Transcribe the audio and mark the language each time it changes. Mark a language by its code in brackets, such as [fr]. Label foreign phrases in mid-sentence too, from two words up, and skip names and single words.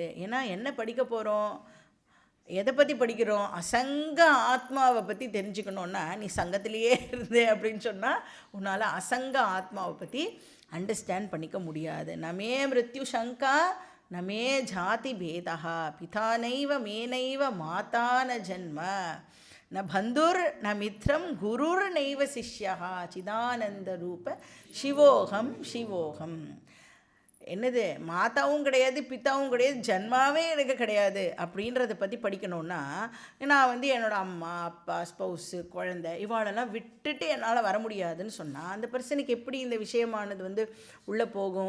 [ta] ஏன்னா என்ன படிக்க போகிறோம், எதை பற்றி படிக்கிறோம், அசங்க ஆத்மாவை பற்றி தெரிஞ்சுக்கணுன்னா நீ சங்கத்திலேயே இருந்தே அப்படின்னு சொன்னால் உன்னால் அசங்க ஆத்மாவை பற்றி அண்டர்ஸ்டாண்ட் பண்ணிக்க முடியாது. [sa] न मे मृत्यु शङ्का न मे जाति भेदः पिता नैव मे नैव माता न जन्म न बन्धुर् न मित्रं गुरुर् नैव शिष्यः चिदानन्द रूपः शिवोऽहम् शिवोऽहम्. [ta] என்னது, மாதாவும் கிடையாது பிதாவும் கிடையாது, ஜன்மாவே எனக்கு கிடையாது அப்படின்றத பற்றி படிக்கணுன்னா நான் வந்து என்னோடய அம்மா அப்பா ஸ்பௌஸு குழந்தை இவாளெல்லாம் விட்டுட்டு என்னால் வர முடியாதுன்னு சொன்னால் அந்த பர்சனுக்கு எப்படி இந்த விஷயமானது வந்து உள்ளே போகும்?